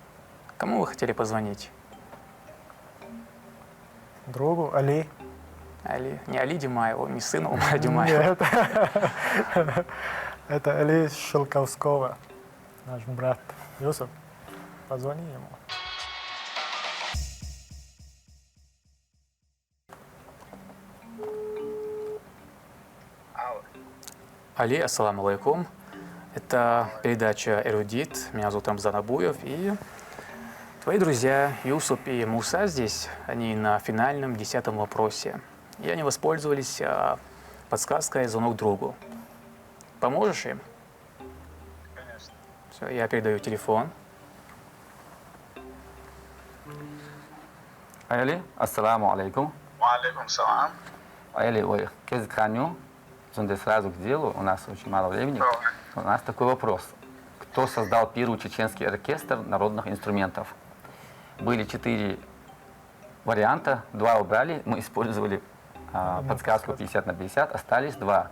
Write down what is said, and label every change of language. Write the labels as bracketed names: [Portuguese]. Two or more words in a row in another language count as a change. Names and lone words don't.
[Russian] Кому вы хотели позвонить? Другу, Али. Али, не Али Димаеву, не сыну Умара Димаева. Нет. Это Али Шелковского, наш брат. Юсуф, позвони ему. [Arabic] Али, السلام عليكم. [Russian] Это передача «Эрудит». Меня зовут Рамзан Абуев. И твои друзья Юсуп и Муса здесь, они на финальном 10-м вопросе. И они воспользовались подсказкой «Звонок другу». Поможешь им? Конечно. Все, я передаю телефон. [Arabic] Али, السلام عليكم. وعليكم السلام. [Russian] Али, ой, кезканю. Сразу к делу, у нас очень мало времени. У нас такой вопрос. Кто создал первый чеченский оркестр народных инструментов? Были 4 варианта, 2 убрали, мы использовали подсказку 50 на 50, остались 2.